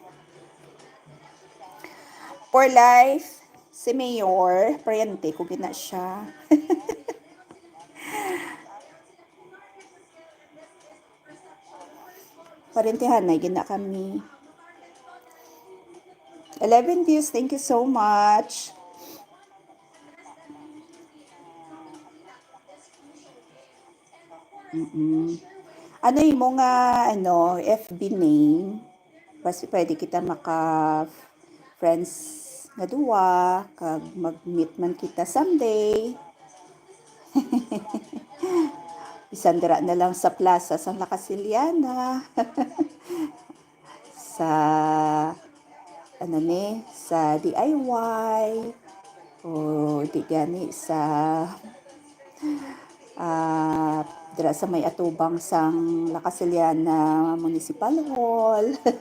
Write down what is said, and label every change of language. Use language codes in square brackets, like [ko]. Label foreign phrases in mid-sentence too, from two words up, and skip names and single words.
[en] For life, [hil] si Mayor, parente ko gina siya. Parentehan na gina kami. [en] 11 views, thank you so much. [tl] Ano yung mga FB name? [hil] Basta pwede kita friends nga duwa, kag mag-meet man kita someday. Isandra na lang sa plaza sa La Casiliana. sa sa DIY o di gani sa dira sa may atubang sang La Casiliana Municipal Hall.